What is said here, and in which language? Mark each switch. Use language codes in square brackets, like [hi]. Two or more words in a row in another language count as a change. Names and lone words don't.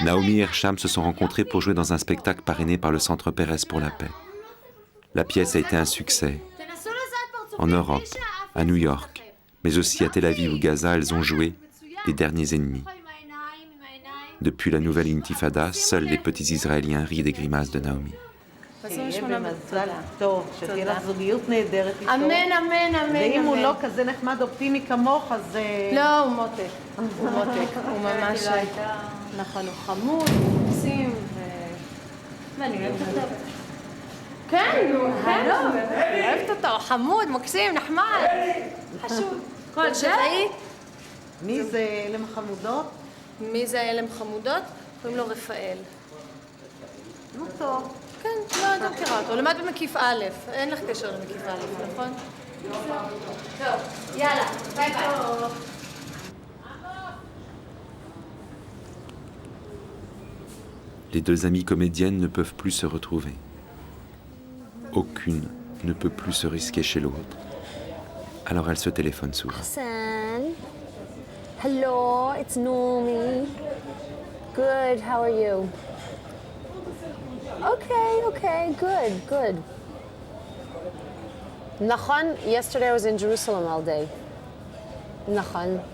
[fr] Naomi et Hersham se sont rencontrés pour jouer dans un spectacle parrainé par le Centre Pérez pour la paix. La pièce a été un succès. En Europe, à New York, mais aussi à Tel Aviv ou Gaza, elles ont joué les derniers ennemis. Depuis la nouvelle intifada, seuls les petits Israéliens rient des grimaces de Naomi. [he] שיהיה במזל טוב, שתהיה לך זוגיות נהדרת איתו. אמן, אמן, אמן. ואם הוא לא כזה נחמד אופטימי כמוך, אז... לא, הוא מותק. הוא מותק. הוא ממש... נכון, הוא חמוד, הוא מקסים, ואני אוהבת אותו. כן, כן. אני אוהבת אותו, חמוד, מקסים, נחמד. חשוב. כל שתאי. מי זה אלם חמודות? מי זה אלם חמודות? קוראים לו רפאל. נו טוב. כן, לא, אתה מכירה אותו. למד במקיף א', אין לך קשר למקיף א', נכון? טוב, יאללה, ביי ביי. [fr] Les deux amies comédiennes ne peuvent plus se retrouver. Aucune ne peut plus se risquer chez l'autre. Alors elles se téléphonent souvent. [en] Hassan, hello, it's Naomi. Good, how are you? Okay, good. Nachon, yesterday I was in Jerusalem all day. Nachon.